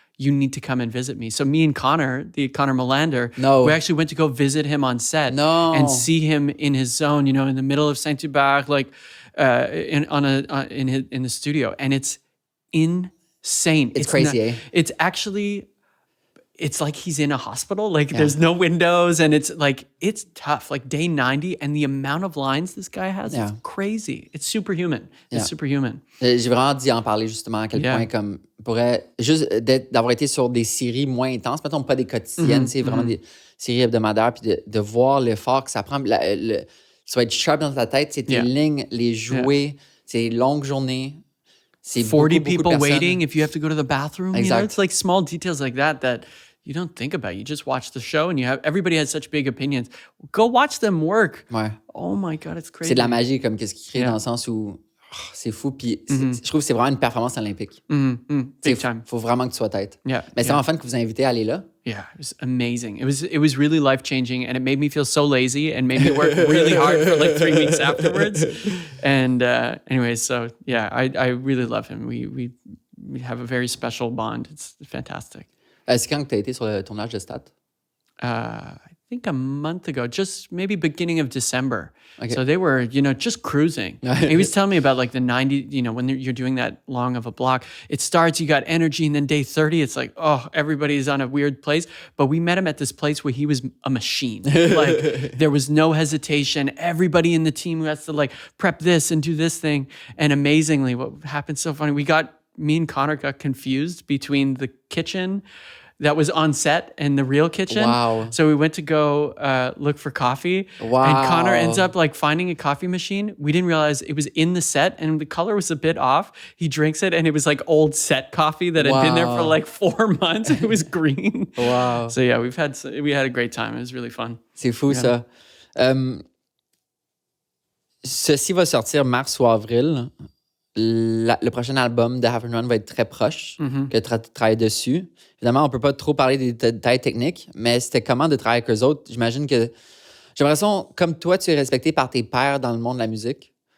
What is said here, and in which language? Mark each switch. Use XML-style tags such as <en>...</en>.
<en>you need to come and visit me. So me and Connor Molander, we actually went to go visit him on set and see him in his zone, you know, in the middle of Saint-Hubert, like in the studio. And it's insane. It's crazy. It's actually... It's like he's in a hospital. Like there's no windows, and it's tough. Like day 90, and the amount of lines this guy has, it's crazy. It's superhuman. It's superhuman.</en> <fr>J'ai vraiment d'y en parler justement à quel point comme juste d'avoir été sur des séries moins intenses, mettons pas des quotidiennes, c'est vraiment des séries hebdomadaires, puis de voir l'effort que ça prend. Ça va être sharp dans ta tête, c'est tes lignes, les jouer, c'est longues journées. C'est</fr> <en>40 people waiting if you have to go to the bathroom. Exactly. You know, it's like small details like that you don't think about. You just watch the show, and everybody has such big opinions. Go watch them work.</en> <fr>Ouais.</fr> <en>Oh my God, it's crazy.</en> <fr>C'est de la magie, comme qu'est-ce qu'il crée dans le sens où c'est fou. Puis je trouve que c'est vraiment une performance olympique.</fr> <en>Big time.</en> <fr>Faut vraiment que tu sois tête.</fr> <en>Yeah.</en> <fr>Mais c'est vraiment fun que vous invitez à aller là.</fr> <en>Yeah, it was amazing. It was really life-changing, and it made me feel so lazy and made me work really hard for like 3 weeks afterwards. And anyway, so yeah, I really love him. We have a very special bond. It's fantastic.</en> <fr>C'est quand que tu as été sur le tournage de Stat?</fr> <en>I think a month ago, just maybe beginning of December. Okay. So they were, you know, just cruising. He was telling me about like the 90, you know, when you're doing that long of a block, it starts, you got energy, and then day 30, it's like, oh, everybody's on a weird place. But we met him at this place where he was a machine. Like there was no hesitation. Everybody in the team who has to like prep this and do this thing. And amazingly, what happened so funny, me and Connor got confused between the kitchen that was on set and the real kitchen. Wow. So we went to go look for coffee. Wow. And Connor ends up like finding a coffee machine. We didn't realize it was in the set, and the color was a bit off. He drinks it, and it was like old set coffee that had been there for like 4 months. It was green. Wow. So yeah, we had a great time. It was really fun.</en> <fr>C'est fou ça. Ceci va sortir mars ou avril. Le prochain album de Half and Run va être très proche, que tu travailles dessus. Évidemment, on peut pas trop parler des détails techniques, mais c'était comment de travailler avec eux autres? J'imagine que, j'ai l'impression, comme toi, tu es respecté par tes pairs dans le monde de la musique.</fr>